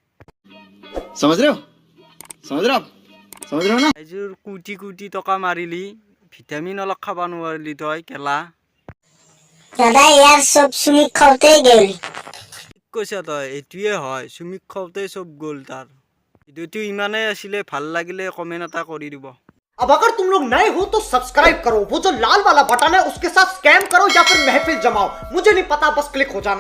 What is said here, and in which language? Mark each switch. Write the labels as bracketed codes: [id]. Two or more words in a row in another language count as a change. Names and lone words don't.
[as] এযোৰ কোটি টকা মাৰিলি ভিটামিন অলপ খাব নোৱাৰিলি তই কেলা। [bn] দাদা ইয়াৰ সব সুমি খাওতে গেল [as] ঠিক কৈছা তই, এইটোৱে হয় চুমিক খাওঁতে চব গ'ল তাৰ। ভিডিঅ'টো ইমানেই আছিলে, ভাল লাগিলে কমেণ্ট এটা কৰি দিব। [hi] अब अगर तुम लोग नए हो तो सब्सक्राइब करो, वो जो लाल वाला बटन है उसके साथ स्कैम करो या फिर महफिल जमाओ, मुझे नहीं पता, बस क्लिक हो जाना